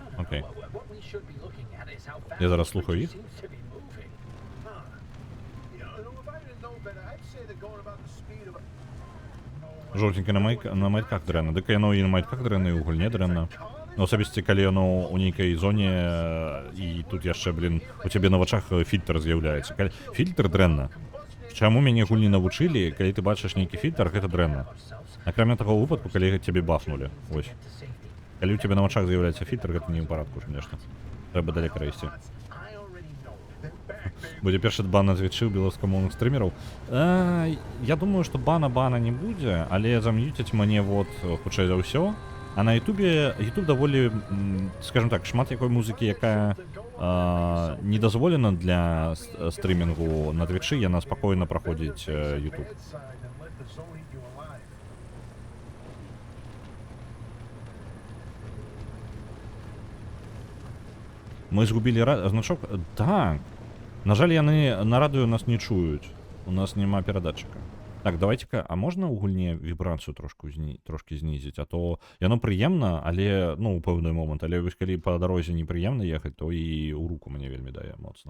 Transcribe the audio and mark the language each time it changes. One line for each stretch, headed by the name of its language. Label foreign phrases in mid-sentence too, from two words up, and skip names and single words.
Belarusian: Окей.
English: What we should be looking at is how fast
Belarusian: Я зараз
English: the
Belarusian: слухаю
English: creature
Belarusian: їх.
English: seems to be moving. Huh. If I didn't know better, I'd say they're going about the speed of a... No way.
Belarusian: Жовтеньке на майтках дренна. Дык яно і на майтках дренна, і ў гульне дренна. Ну, асабісці, калі яно ў нейкай зоне, і тут яшчэ, блін, у цябе на вачах фільтр з'яўляецца. Фільтр дрэнна. Чаму мяне гульні навучылі, калі ты бачыш нейкі фільтр, гэта дрэнна. Акрамя таго выпадку, калі цябе бафнулі. Вось. Калі ў цябе на вачах з'яўляецца фільтр, гэта не ў парадку, конечно. Трэба далека ісці.
English: I already know. They're back, baby.
Belarusian: Будзе першы бан на твічы ў беларускамоўных стрымераў. Я думаю, што бана не будзе, але зам'юцяць мяне вот хутчэй за ўсё. А на Ютубе Ютуб даволі,
Russian: скажем так,
Belarusian: шмат якой музыкі, якая не дазволена для стрымінгу на твічы, яна спакойна праходзіць Ютуб.
English: Bedside and let the zone eat you alive.
Belarusian: Мы згубілі значок. Так. На жаль, яны на радыё нас не чуюць. У нас няма перадатчыка. Так, давайте-ка, а можна ў гульне вібрацыю трошки знізіць, а то яно прыемна, але, ну, у пэўны момант, але вось калі па дарозе непрыемна ехаць, то і ў руку мне вельмі дае моцна.